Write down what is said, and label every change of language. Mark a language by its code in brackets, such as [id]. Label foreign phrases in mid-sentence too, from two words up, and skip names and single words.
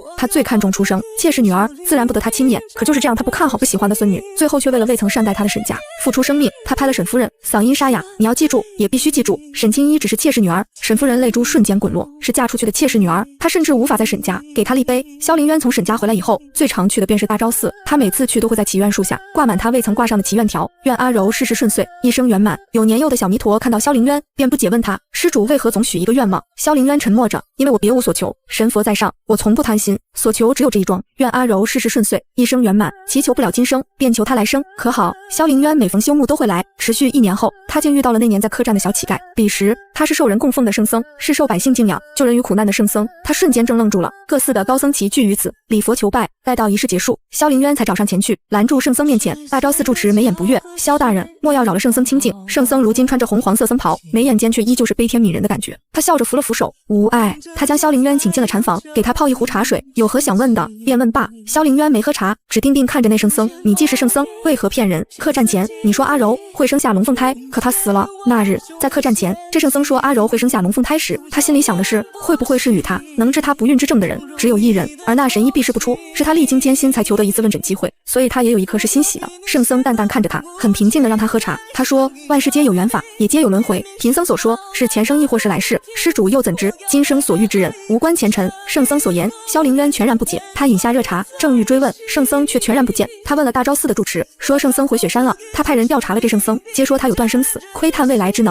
[zh] 她最看重出生，妾室女兒自然不得她親眼，可就是這樣，她不看好不喜歡的孫女，最後卻為了未曾善待她的沈家，付出生命。她拍了沈夫人，嗓音沙啞：你要記住，也必須記住，沈清一只是妾室女兒。沈夫人淚珠瞬間滾落，是嫁出去的妾室女兒，她甚至無法在沈家給她立碑。蕭凌淵從沈家回來以後，最常去的便是大昭寺，他每次去都會在祈願樹下掛滿他未曾掛上的祈願條，願阿柔事事順遂，一生圓滿。有年幼的小彌陀看到蕭凌淵，便不解問他：施主為何總許一個願望？蕭凌淵沉默着：因為我別無所求，神佛在上，我從不貪心，所求只有這一樁，願阿柔事事順遂，一生圓滿。祈求不了今生，便求他來生，可好？蕭凌淵每逢休沐都會來，持續1年後，他竟遇到了那年在客棧的小乞丐。彼時他是受人供奉的聖僧，是受百姓敬仰、救人於苦難的聖僧。他瞬間怔愣住了，各寺的高僧齊聚於此，禮佛求拜。待到儀式結束，蕭凌淵才找上前去，攔住聖僧面前。大昭寺住持眉眼不悅：蕭大人，莫要擾了聖僧清靜。聖僧如今穿着紅黃色僧袍，眉眼間卻依舊是悲天憫人的感覺。他笑着扶了扶手，無礙。他將蕭凌淵請進了禪房，給他泡一壺茶水，有何想問的便問罷。蕭凌淵沒喝茶，只定定看着那聖僧：你既是聖僧，為何騙人？客棧前你說阿柔會生下龍鳳胎，可他死了。那日在客棧前，這聖僧說阿柔會生下龍鳳胎時，他心裡想的是，會不會是與他能治他不孕之症的人只有一人，而那神醫避世不出，是他歷經艱辛才求得一次問診機會，所以他也有一刻是欣喜的。聖僧淡淡看着他，很平靜地讓他喝茶。他說：萬事皆有緣法，也皆有輪迴。貧僧所說是前生亦或是來世，施主又怎知今生所遇之人無關前塵？聖僧所言，蕭凌淵全然不解。他飲下熱茶，正欲追問，聖僧卻全然不見。他問了大昭寺的住持，說聖僧回雪山了。他派人調查了這聖僧，皆說他有斷生死、窺探未來之能。